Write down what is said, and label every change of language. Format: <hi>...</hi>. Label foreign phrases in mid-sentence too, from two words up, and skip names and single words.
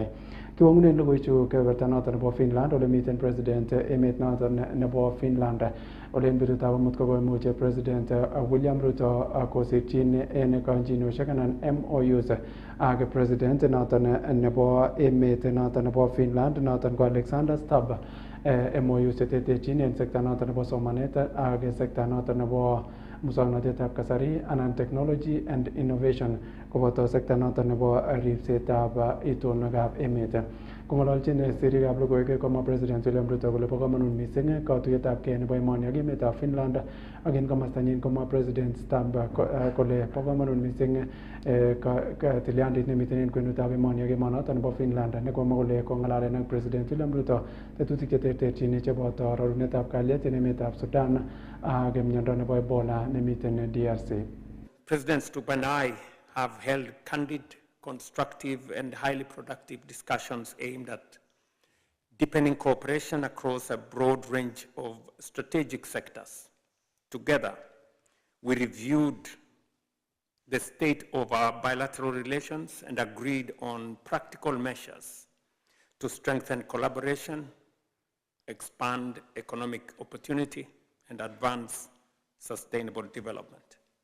<kln>Kiwongunen logoichu kebeberta noton nebo Finland ole miten president emet noton nebo Finland ole en betutab amut kokoimuch president William Ruto kosirchin en kanchinosiek anan MOUs ak president noton nebo emet noton nebo Finland noton ko Alexander Stubb. MOUs cheterterchin en sekta noton nebo somanet ak sekta noton nebo muswoknotetab kasari anan</kln> <en>technology and innovation</en> <kln>koboto sekta noton nebo ripsetab itonwekab emet. Kong'ololchin sirikab logoiwek komwa president William Ruto kole bo komonut missing katuiyetabgei nebo emoni ak emetab Finland ak en komostanyin komwa president Stubb kole bo komonut missing tilyandit nemiten en kwenutab emoni ak emonoton nebo Finland nekomwa kole kong'alalen ak president William Ruto tetutik cheterterchin cheboto rorunetab kalyet en emetab Sudan ak miondo nebo Ebola nemiten DRC.</kln> <en>President Stubb and I have held candid, constructive and highly productive discussions aimed at deepening cooperation across a broad range of strategic sectors. Together, we reviewed the state of our bilateral relations and agreed on practical measures to strengthen collaboration, expand economic opportunity, and advance sustainable development.</en>